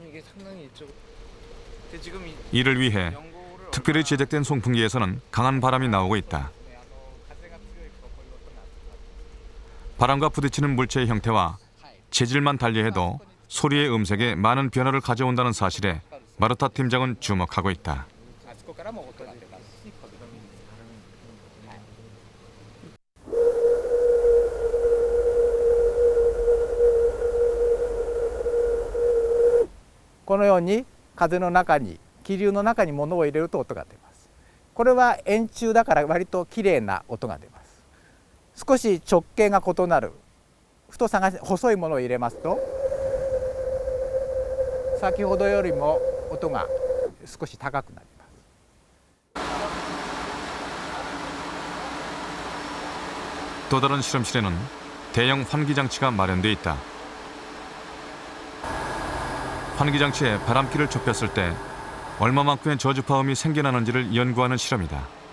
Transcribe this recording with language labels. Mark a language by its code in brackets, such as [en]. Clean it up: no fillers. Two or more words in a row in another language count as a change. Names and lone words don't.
[ko] 이를 위해 특별히 제작된 송풍기에서는 강한 바람이 나오고 있다. 바람과 부딪히는 물체의 형태와 재질만 달리해도 소리의 음색에 많은 변화를 가져온다는 사실에 마르타 팀장은 주목하고 있다. [ja] このように風の中に気流の中に物を入れると音が出ます。これは円柱だから割ときれいな音が出ます。少し直径が異なる太さが細いものを入れますと先ほどよりも音が少し高くなります。 [ko] 또 다른 실험실에는 대형 환기장치가 마련돼 있다. 환기장치에 바람기를 좁혔을 때 얼마만큼의 저주파음이 생겨나는지를 연구하는 실험이다.